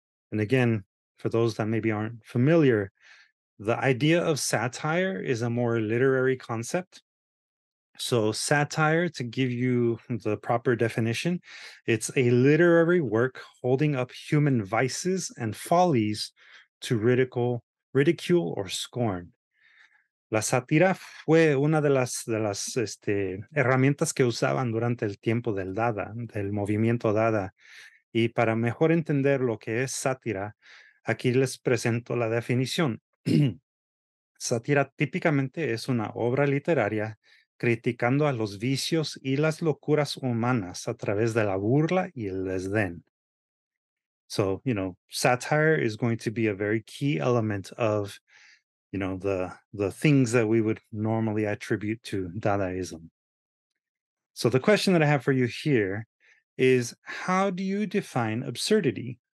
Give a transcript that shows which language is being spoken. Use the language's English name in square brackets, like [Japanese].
[English] And again, for those that maybe aren't familiar, the idea of satire is a more literary concept. So, satire, to give you the proper definition, it's a literary work holding up human vices and follies to ridicule or scorn. [Spanish] La sátira fue una de las herramientas que usaban durante el tiempo del Dada, del movimiento Dada. Y para mejor entender lo que es sátira, aquí les presento la definición. Sátira típicamente es una obra literaria criticando a los vicios y las locuras humanas a través de la burla y el desdén. [English] So, satire is going to be a very key element of, the things that we would normally attribute to Dadaism. So the question that I have for you here is, how do you define absurdity?